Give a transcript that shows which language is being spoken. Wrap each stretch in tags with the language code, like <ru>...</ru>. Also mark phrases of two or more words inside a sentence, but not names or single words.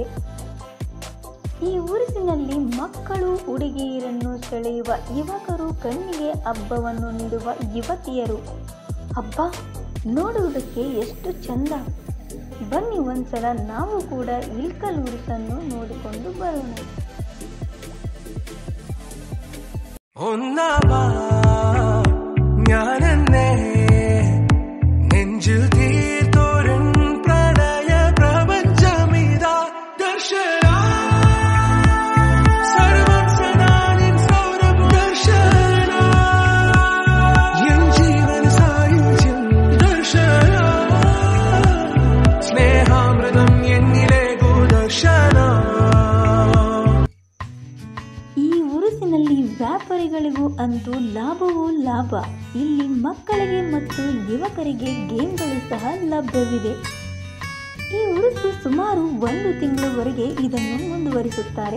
<kn>ಈ ಉರುಸಿನಲ್ಲಿ ಮಕ್ಕಳು, ಹುಡುಗಿಯರನ್ನು ಸೆಳೆಯುವ ಯುವಕರು, ಕಣ್ಣಿಗೆ ಹಬ್ಬವನ್ನು ನೀಡುವ ಯುವತಿಯರು. ಹಬ್ಬ ನೋಡುವುದಕ್ಕೆ ಎಷ್ಟು ಚಂದ. ಬನ್ನಿ, ಒಂದ್ಸಲ ನಾವು ಕೂಡ ಇಳ್ಕಲ್ ಉರುಸನ್ನು ನೋಡಿಕೊಂಡು ಬರೋಣ.</kn> <ml>ഞാനെന്നെ നെഞ്ചിൽ തീർത്തോരൻ പ്രണയ പ്രപഞ്ചമിതാ ദർശന സർവം സദാനിൻ സൗരഭ ദർശന എൻ ജീവന സായുജ്യം ദർശന സ്നേഹാമൃതം എന്നിലേകു ദർശന.</ml> <kn>ವ್ಯಾಪಾರಿಗಳಿಗೂ ಅಂತೂ ಲಾಭವೂ ಲಾಭ. ಇಲ್ಲಿ ಮಕ್ಕಳಿಗೆ ಮತ್ತು ಯುವಕರಿಗೆ ಗೇಮ್ಗಳು ಸಹ ಲಭ್ಯವಿದೆ. ಈ ಉರುಸು ಸುಮಾರು 1 ತಿಂಗಳವರೆಗೆ ಇದನ್ನು ಮುಂದುವರಿಸುತ್ತಾರೆ.</kn>